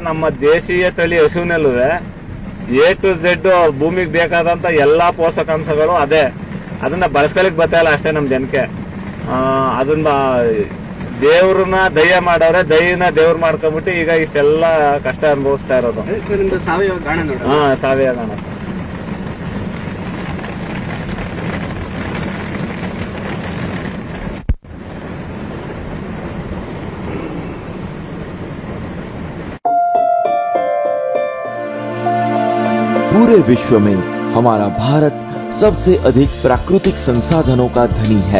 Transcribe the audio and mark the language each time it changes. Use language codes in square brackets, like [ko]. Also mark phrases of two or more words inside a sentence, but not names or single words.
[kn] ನಮ್ಮ ದೇಶೀಯ ತಳಿ ಹಸುವಿನಲ್ಲೂ [en] A to Z [kn] ಭೂಮಿಗೆ ಬೇಕಾದಂತ ಎಲ್ಲಾ ಪೋಷಕಾಂಶಗಳು ಅದೇ. ಅದನ್ನ ಬಳಸ್ಕೊಳಿಕ್ ಬರ್ತಾಯಿಲ್ಲ ಅಷ್ಟೇ ನಮ್ ಜನಕ್ಕೆ. ಅದನ್ನ ದೇವ್ರನ್ನ ದಯ ಮಾಡವ್ರೆ, ದಯನ ದೇವ್ರು ಮಾಡ್ಕೊಂಡ್ಬಿಟ್ಟು ಈಗ ಇಷ್ಟೆಲ್ಲ ಕಷ್ಟ ಅನುಭವಿಸ್ತಾ ಇರೋದು. ಸಾವಯವ ಗಾಣ ನೋಡಿ. ಸಾವಯವ ಗಾಣ. [hi] पूरे विश्व में हमारा भारत सबसे अधिक प्राकृतिक संसाधनों का धनी है।